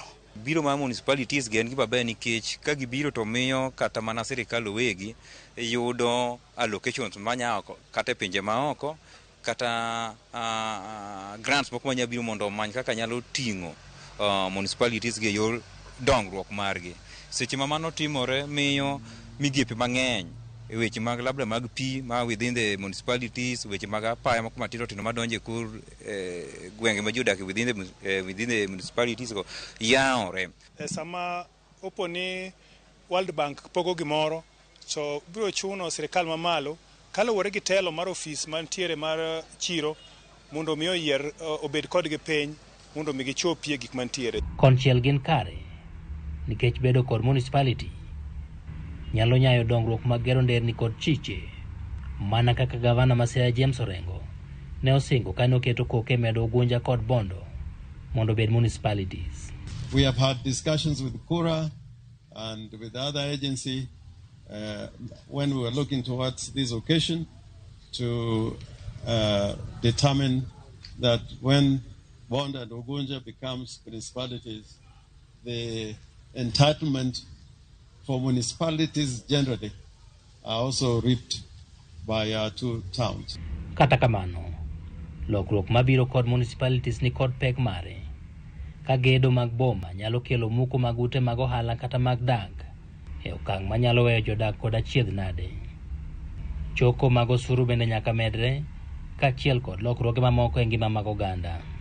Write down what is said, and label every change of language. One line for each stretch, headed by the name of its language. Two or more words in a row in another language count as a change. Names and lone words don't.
Luo (Kenya and Tanzania): Biro ma municipalities gen giba be nikech ka gibiro to miyo kata mana sirikal owegi yudo allocations manya kata pinje maoko kata grants moko manya biro mondo omany kaka nyalo tingo municipalities ge yor dongruok margi. Seche ma mano timore miyo migepe mang'eny e weche mag labda mag pi ma
English: within the municipalities,
Luo (Kenya and Tanzania): weche mag apaya moko matindo tindo madonje kur gwenge ma jodak
English: within the municipalities
Luo (Kenya and Tanzania): go yaore. Sama oponi World Bank pogo gimoro so biro chuno sirikal mamalo kaluwore gi telo mar ofis mantiere mar chiro mondo miyo yier obed kod gi piny mondo mi gichopie gik mantiere. Konchiel gin kare nikech bedo kod municipality nyalo nyayo dongruok mag gero nderni kod chiche, mana kaka gavana ma Siaya James Orengo ne osingo kane oketo koke medo Ugunja kod Bondo mondo bed municipalities.
English: We have had discussions with Kura and with the other agency when we were looking towards this occasion to determine that when Bondo and Ugunja becomes municipalities, the entitlement for municipalities generally are also reaped by our two towns.
Luo (Kenya and Tanzania): Kata kamano, lokruok mabiro kod municipalities ni kod pek mare. Ka gedo mag boma nyalo kelo muko mag ute mag ohala kata mag dak e okang' manyalo weyo jodak kod achiedh nade. Choko mag osuru bende nyaka medre kaachiel kod lokruoge mamoko e ngima mag oganda.